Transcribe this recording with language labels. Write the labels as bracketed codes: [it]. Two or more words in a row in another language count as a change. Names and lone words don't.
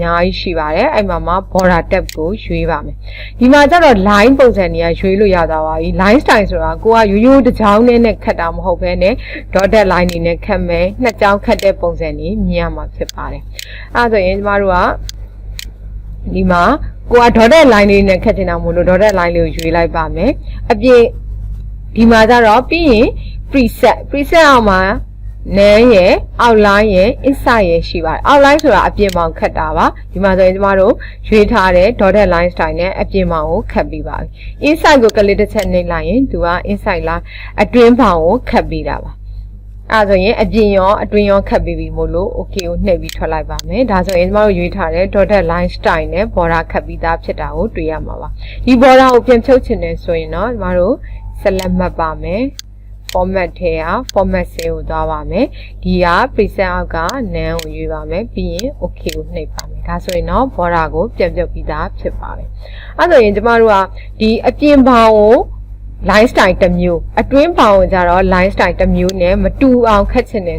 [my] များကြီးရှိပါတယ်။အဲ့မှာ [en] border tab [my] ကိုရွေးပါမယ်။ဒီမှာကျတော့ line ပုံစံတွေကရွေးလို့ရသွားပါပြီ။ [en] line style [my] ဆိုတာကိုကရိုးရိုးတစ်ကြောင်းနဲ့ခတ်တာမဟုတ်ဘဲနဲ့ [en] dotted line [my] တွေနဲ့ခတ်မယ်။နှစ်ကြောင်းခတ်တဲ့ပုံစံတွေမြင်ရမှာဖြစ်ပါတယ်။အဲ့ဒါဆိုရင်ကျမတို့ကဒီမှာကိုက [en] dotted line [my] လေးနဲ့ခတ်ချင်တာမို့လို့ [en] dotted line [my] လေးကိုရွေးလိုက်ပါမယ်အပြင်ဒီမှာကျတော့ပြီးရင် preset အောက်မှာ name ရယ် outline ရယ် inside ရယ်ရှိပါတယ် outline ဆိုတာအပြင်ပေါင်ခတ်တာပါဒီမှာဆိုရင်ကျမတို့ရွေးထားတဲ့ [en] dotted line style [my] နဲ့အပြင်ပေါင်ကိုခတ်ပြီးပါပြီ inside ကိုကလစ်တစ်ချက်နှိပ်လိုက်ရင်သူက [en] inside line [my] အတွင်းပေါင်ကိုခတ်ပြီးတာပါအဲ့ဆိုရင်အပြင်ရောအတွင်းရောခတ်ပြီးပြီမို့လို့ okay ကိုနှိပ်ပြီးထွက်လိုက်ပါမယ်ဒါ ဆိုရင်ကျမတို့ရွေးထားတဲ့ [en] dotted line style [my] နဲ့ border ခတ်ပြီးသားဖြစ်တာကိုတွေ့ရမှာပါဒီ border ကိုပြန်ဖြုတ်ချင်တယ်ဆိုရင်တော့ကျမတို့ select မှတ်ပါမယ် format ထဲက [en] format cell [my] ကိုသွားပါမယ်ဒီက preset အောက်က none ကိုရွေးပါမယ်ပြီးရင် okay ကိုနှိပ်ပါ မယ်ဒါဆိုရင်တော့ border ကိုပြန်ပြုတ်ပြီးသားဖြစ်ပါတယ်အဲ့ဆိုရင်ကျမတို့ကဒီအပြင်ပေါင်ကို [en] line style [my] တစ်မျိုးအတွင်းပေါင်ကိုကြတော့ [en] line style [my] တစ်မျိုးနဲ့မတူအောင်ခတ်ချင်တယ်